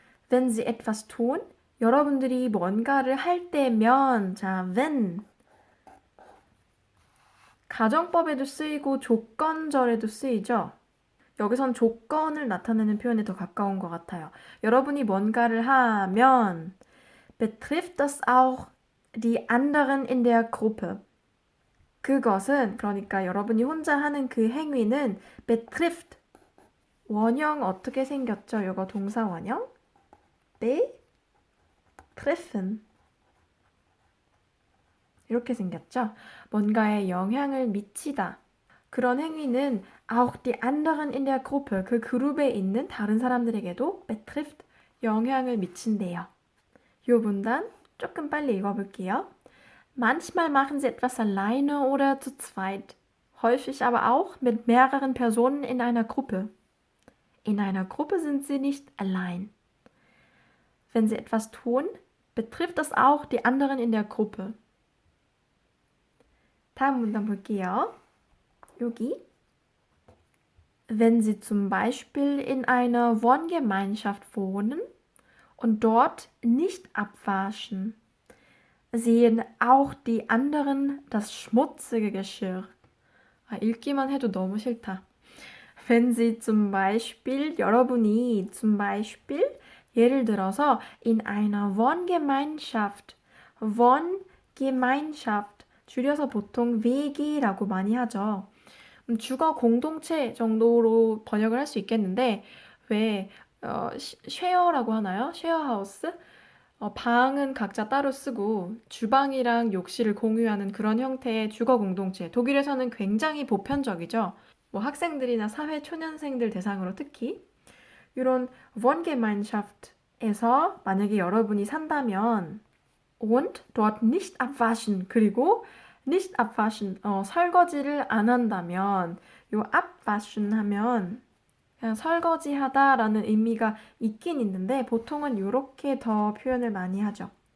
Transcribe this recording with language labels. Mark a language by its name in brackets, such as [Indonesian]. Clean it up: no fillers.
[German] Wenn sie etwas tun, [Korean] 여러분들이 뭔가를 할 때면, 자, when. 가정법에도 쓰이고 조건절에도 쓰이죠. 여기선 조건을 나타내는 표현에 더 가까운 것 같아요. 여러분이 뭔가를 하면 [German] betrifft das auch die anderen in der Gruppe. [Korean] 그것은 그러니까 여러분이 혼자 하는 그 행위는 betrifft 원형 어떻게 생겼죠? 이거 동사 원형 betreffen 이렇게 생겼죠? 뭔가에 영향을 미치다. 그런 행위는 [German] auch die anderen in der Gruppe [Korean] 그 그룹에 있는 다른 사람들에게도 betrifft 영향을 미친대요. 이 문단 조금 빨리 읽어볼게요. [German] Manchmal machen sie etwas alleine oder zu zweit, häufig aber auch mit mehreren Personen in einer Gruppe. In einer Gruppe sind sie nicht allein. Wenn sie etwas tun, betrifft das auch die anderen in der Gruppe. [Korean] 다음 문단 볼게요. 여기. [German] Wenn sie zum Beispiel in einer Wohngemeinschaft wohnen und dort nicht abwaschen, sehen auch die anderen das schmutzige Geschirr. [Korean] 읽기만 해도 너무 싫다. [German] Wenn sie zum Beispiel, [Korean] 여러분이 [German] zum Beispiel, [Korean] 예를 들어서 [German] in einer Wohngemeinschaft, Wohngemeinschaft, [Korean] 줄여서 보통 WG라고 많이 하죠. 주거 공동체 정도로 번역을 할 수 있겠는데 왜 쉐어라고 하나요? 쉐어하우스? 방은 각자 따로 쓰고 주방이랑 욕실을 공유하는 그런 형태의 주거 공동체. 독일에서는 굉장히 보편적이죠. 뭐 학생들이나 사회 초년생들 대상으로 특히 이런 Wohngemeinschaft에서 만약에 여러분이 산다면 [German] und dort nicht abwaschen [Korean] 그리고 nicht abwaschen 설거지를 안 한다면 요 abwaschen 하면 그냥 설거지하다라는 의미가 있긴 있는데 보통은 이렇게 더 표현을 많이 하죠.